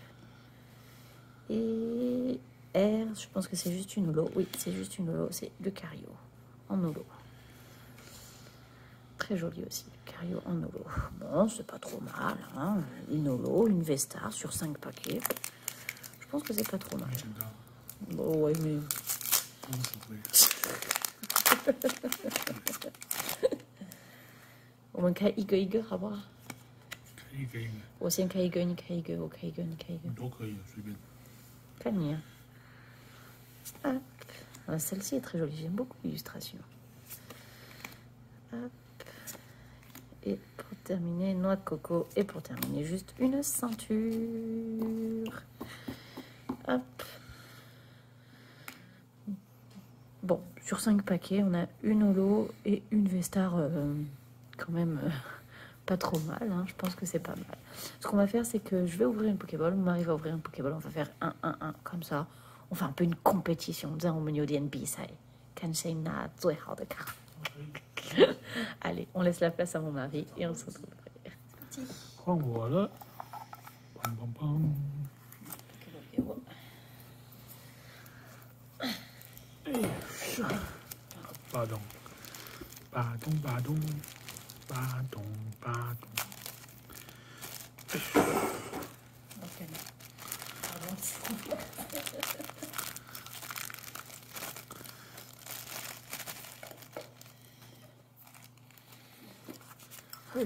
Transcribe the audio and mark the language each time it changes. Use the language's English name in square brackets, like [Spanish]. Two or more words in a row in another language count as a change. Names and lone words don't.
[French] Et R, je pense que c'est juste une holo. Oui, c'est juste une holo. C'est le Cario en holo. Très joli aussi, le Cario en holo. Bon, c'est pas trop mal. Hein. Une holo, une Vestar sur 5 paquets. Je pense que c'est pas trop mal. Bon, ouais, mais... [Chinese] 我们开一个一个好不好？一个一个。我先开一个，你开一个，我开一个，你开一个。都可以，随便。看你啊。Hop. [French] Ah, celle-ci est très jolie, j'aime beaucoup l'illustration. Hop. Et pour terminer, noix de coco. Et pour terminer, juste une ceinture. Hop. Bon, sur 5 paquets, on a une holo et une Vestar quand même pas trop mal. Hein. Je pense que c'est pas mal. Ce qu'on va faire, c'est que je vais ouvrir une Pokéball. Mon mari va ouvrir une Pokéball. On va faire 1-1-1 comme ça. On fait un peu une compétition. Allez, on laisse la place à mon mari et on se retrouve. Parti. [Chinese] 换我了，梆梆梆。巴咚，巴咚，巴咚，巴咚，巴咚。 [French] Ok. Pardon.